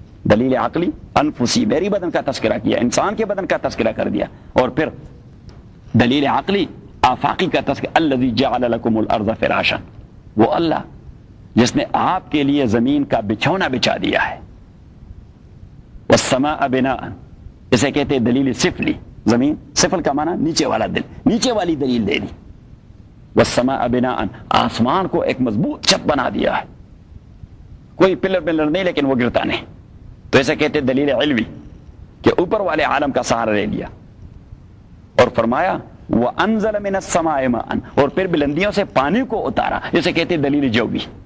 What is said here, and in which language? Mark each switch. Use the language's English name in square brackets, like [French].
[Urdu] دلیل عقلی انفسی, میری بدن کا تذکرہ کیا, انسان کے بدن کا تذکرہ کر دیا. اور پھر دلیل عقلی آفاقی کا تذکرہ, [Arabic] الذی جعل لکم الارض فراشا, [Urdu] وہ اللہ جس نے آپ کے لیے زمین کا بچھونا بچا دیا ہے. [Arabic] والسماء بناء, [Urdu] اسے کہتے دلیل سفلی. زمین سفل کا معنی نیچے والا دل, نیچے والی دلیل دے دی. [Arabic] والسماء بناء, [Urdu] آسمان کو ایک مضبوط چھت بنا دیا ہے, کوئی پلر پلر نہیں لیکن وہ گرتا نہیں. تو اسے کہتے دلیل علوی, کہ اوپر والے عالم کا سہارا لے لیا. اور فرمایا [Arabic] وانزل من السماء ماء, [Urdu] اور پھر بلندیوں سے پانی کو اتارا, اسے کہتے ہیں دلیل جوی.